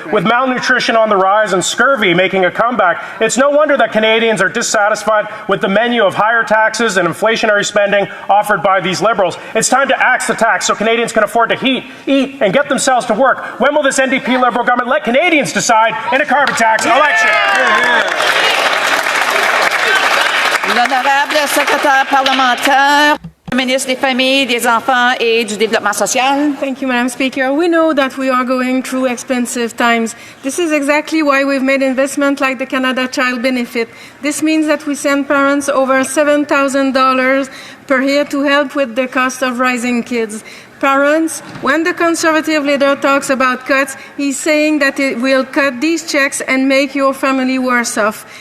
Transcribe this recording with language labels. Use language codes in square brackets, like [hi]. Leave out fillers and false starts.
[en] With malnutrition on the rise and scurvy making a comeback, it's no wonder that Canadians are dissatisfied with the menu of higher taxes and inflationary spending offered by these Liberals. It's time to axe the tax so Canadians can afford to eat, and get themselves to work. When will this NDP Liberal government let Canadians decide in a carbon tax election? [fr] L'honorable secrétaire parlementaire, ministre des Familles, des Enfants et du Développement social. [en] Thank you, Madam Speaker. We know that we are going through expensive times. This is exactly why we've made investment like the Canada Child Benefit. This means that we send parents over $7,000 per year to help with the cost of raising kids. Parents, when the Conservative leader talks about cuts, he's saying that it will cut these checks and make your family worse off.